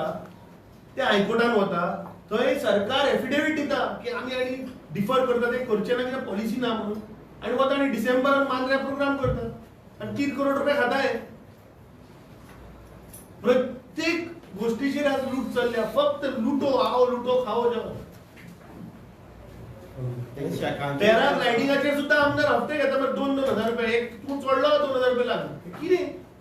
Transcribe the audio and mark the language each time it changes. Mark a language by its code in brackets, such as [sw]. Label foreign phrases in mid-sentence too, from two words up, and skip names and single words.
[kok] ते हायकोर्टान वता. थंय सरकार एफिडेविट दिता की आमी आनी डिफर करता ते करचे ना कित्याक पॉलिसी ना म्हणून. आनी वता आनी डिसेंबरान मांद्र्या प्रोग्राम करता आनी 3 करोड रुपया खाता हे. प्रत्येक गोष्टीचेर आज लूट चल्ल्या. [hi] फक्त लुटो आओ लुटो खाओ जाओ. [kok] पॅराग्लायडिंगाचेर सुद्धा आमदार हप्ते घेता मरे 2-2 हजार रुपया. एक तूं चडलो 2 हजार रुपया लागले. कितें